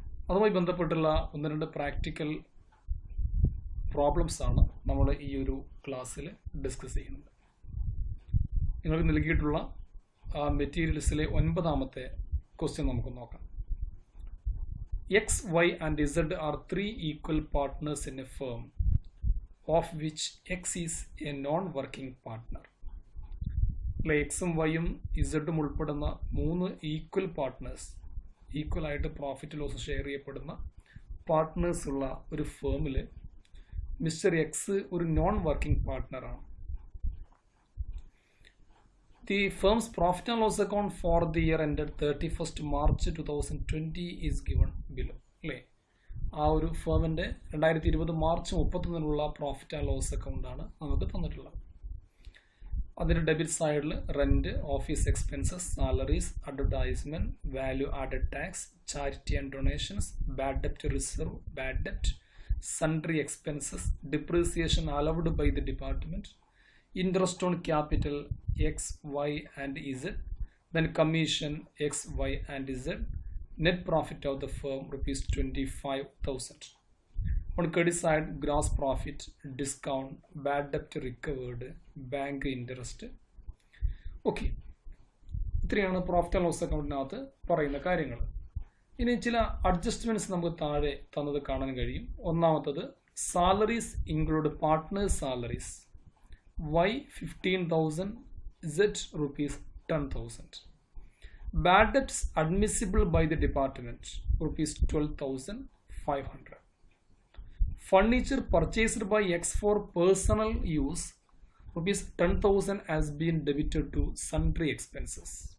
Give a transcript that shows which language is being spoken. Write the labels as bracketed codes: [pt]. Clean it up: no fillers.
[ml] അതുമായി ബന്ധപ്പെട്ടുള്ള ഒന്ന് രണ്ട് പ്രാക്ടിക്കൽ പ്രോബ്ലംസ് ആണ് നമ്മൾ ഈ ഒരു ക്ലാസ്സിൽ ഡിസ്കസ് ചെയ്യുന്നത്. നിങ്ങൾക്ക് നൽകിയിട്ടുള്ള മെറ്റീരിയൽസിലെ 9ാമത്തെ ക്വസ്റ്റ്യൻ നമുക്ക് നോക്കാം. [en] X, Y and Z are three equal partners in a firm of which X is a non-working partner. [ml] എക്സും വൈയും ഇസഡും ഉൾപ്പെടുന്ന 3 ഈക്വൽ പാർട്ട്നേഴ്സ്, ഈക്വൽ ആയിട്ട് പ്രോഫിറ്റ് ലോസ് ഷെയർ ചെയ്യപ്പെടുന്ന പാർട്ട്നേഴ്സ് ഉള്ള ഒരു ഫേമിൽ മിസ്റ്റർ എക്സ് ഒരു non working പാർട്ട്ണറാണ്. [en] The firm's profit and loss account for the year ended 31st March 2020 is given below. [ml] അല്ലേ, ആ ഒരു ഫേമിൻ്റെ 2020 മാർച്ച് 31 പ്രോഫിറ്റ് ആൻഡ് ലോസ് അക്കൗണ്ടാണ് നമുക്ക് തന്നിട്ടുള്ളത്. [en] അതിൻ്റെ ഡെബിറ്റ് സൈഡിൽ rent, office expenses, salaries, advertisement, value added tax, charity and donations, bad ഡെപ്റ്റ് reserve, bad ഡെപ്റ്റ്, sundry expenses, depreciation allowed by the department, interest on capital X, Y and Z, then commission X, Y and Z, net profit of the firm rupees 25,000. On credit side, gross profit, discount, bad debt recovered, bank interest. [ml] Okay, ഇത്രയാണ് profit and loss അക്കൗണ്ടിനകത്ത് പറയുന്ന കാര്യങ്ങൾ. ഇനി ചില adjustments നമുക്ക് താഴെ തന്നത് കാണാൻ കഴിയും. ഒന്നാമത്തത് [en] Salaries include partners salaries Y 15,000, Z rupees 10,000. Bad debts admissible by the department rupees 12,500. Furniture purchased by X for personal use rupees 10,000 has been debited to sundry expenses.